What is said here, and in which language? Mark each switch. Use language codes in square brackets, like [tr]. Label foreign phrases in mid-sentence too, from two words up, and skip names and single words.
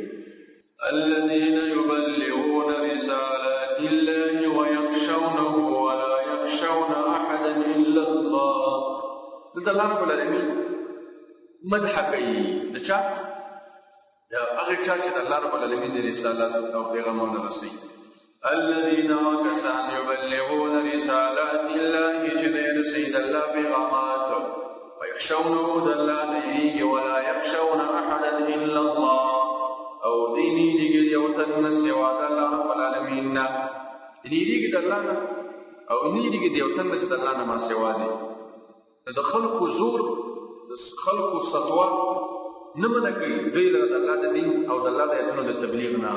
[ar] الذين يبلغون رسالات الله ويخشونه ولا يخشون احدا الا الله. [ps] دلته [ar] الله رب العالمین [ps] مدح کوي د چا د هغه چا چې د [ar] الله رب العالمین [ps] د رسالت او پیغامونه رسوي. [ar] الذين كسان يبلغون رسالات الله [ps] چې د رسوي د الله پیغامات ويخشونه د الله نه یېرېږي [ar] ولا يخشون احدا الا الله [ps] او دوی نه یېرېږي یو تن نه سوا د [ar] الله رب العالمین [ps] نه، نه یېرېږي د الله نه او نه یېرېږي د یو تن نه چې د الله نه ما سوا دی. د خلقو زور د خلقو سطوه نه منع کوي دوی له د الله د دین او د الله د ایتونو د تبلیغ نه.